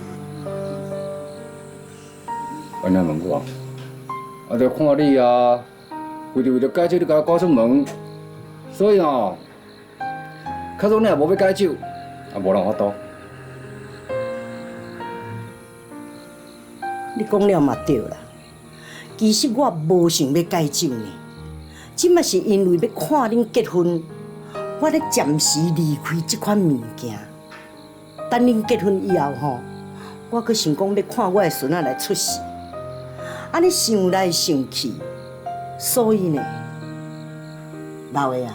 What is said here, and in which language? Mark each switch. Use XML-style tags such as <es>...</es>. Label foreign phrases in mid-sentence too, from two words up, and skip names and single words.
<nan>安尼问我，啊，着看你啊，为着戒酒，你甲我赶出门，所以哦，假如你也无要戒酒，啊，无人法度。你讲了嘛对啦。其实我无想要戒酒呢，即嘛是因为要看恁结婚，我咧暂时离开这款物件。等恁结婚以后吼，我阁想讲要看我的孙仔来出世。安尼想来想去，所以呢，老爷啊，</nan>